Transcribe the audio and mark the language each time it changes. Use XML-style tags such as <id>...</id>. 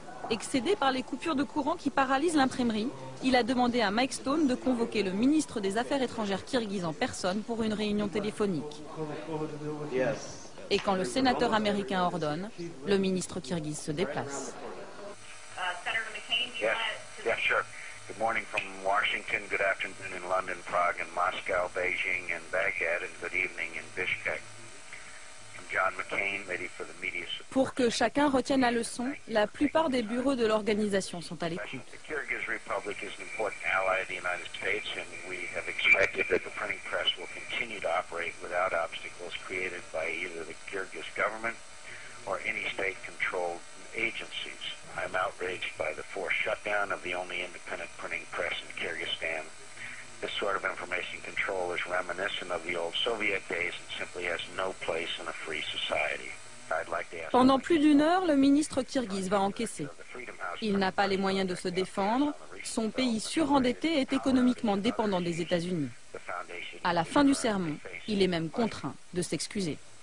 <fr>Excédé par les coupures de courant qui paralysent l'imprimerie, il a demandé à Mike Stone de convoquer le ministre des Affaires étrangères kirghize en personne pour une réunion téléphonique. Et quand le sénateur américain ordonne, le ministre kirghize se déplace.</fr> <en>Yeah, sure. Good morning from Washington, good afternoon in London, Prague, and Moscow, Beijing, and Baghdad, and good evening in Bishkek. John McCain, ready for the media support.</en> <fr>Pour que chacun retienne la leçon, la plupart des bureaux de l'organisation sont à l'écoute.</fr> <en>The Kyrgyz Republic is an important ally of the United States, and we have expected that the printing press will continue to operate without obstacles created by either the Kyrgyz government or any state-controlled agencies. I'm outraged by the forced shutdown of the only independent printing press in Kyrgyzstan. This sort of information control is reminiscent of the old Soviet days and simply has no place in a free society. I'd like to ask...</en> <fr>Pendant plus d'une heure, le ministre kirghize va encaisser. Il n'a pas les moyens de se défendre. Son pays surendetté est économiquement dépendant des États-Unis. À la fin du sermon, il est même contraint de s'excuser.</fr>